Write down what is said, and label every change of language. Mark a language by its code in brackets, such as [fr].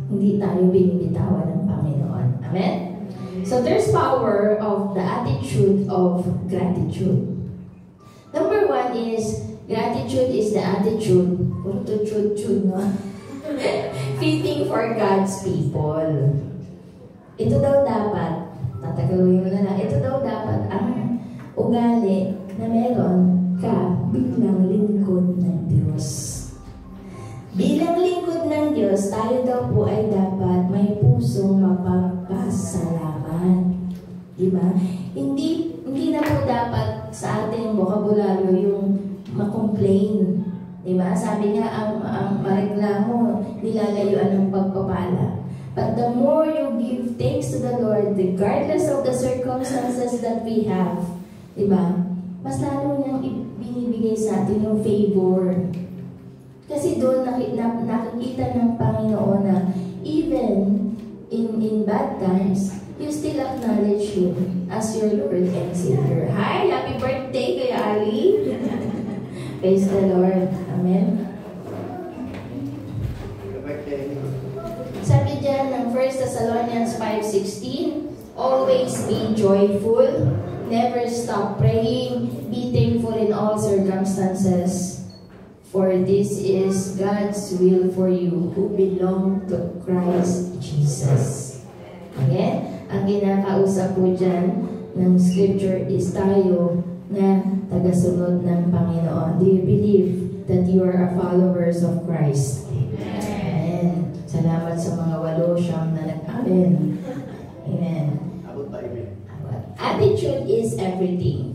[tl] Hindi tayo binibitawan ng Panginoon. Amen? [en] So there's power of the attitude of gratitude. Number one is, gratitude is the attitude, no? Fitting for God's people. [tl] Ito daw dapat, tatagalawin mo na lang, ito daw dapat ang ugali na meron ka bilang lingkod ng Diyos. Bilang lingkod ng Diyos, tayo daw po ay dapat may pusong mapagpasalamat. Diba? Hindi na po dapat sa ating bokabularyo yung makomplain. Diba? Sabi nga, ang mareklamo, nilalayuan ng pagpapala. [en] But the more you give thanks to the Lord, regardless of the circumstances that we have, diba? [tl] Mas lalo niyang binibigay sa atin yung favor. Kasi doon nakikita ng Panginoon na [en] even in bad times, you still acknowledge Him as your Lord and Savior. Hi! Happy birthday, Kuya Ali! Praise the Lord. Amen. [tl] Sabi dyan ng [en] 1 Thessalonians 5:16, always be joyful, never stop praying, be thankful in all circumstances, for this is God's will for you who belong to Christ Jesus. [tl] Again, ang kinakausap po dyan ng scripture is tayo na tagasunod ng Panginoon. [en] Do you believe that you are a followers of Christ? Amen. [tl] Salamat sa mga 8 na nag-amen. Amen. [en] Attitude is everything.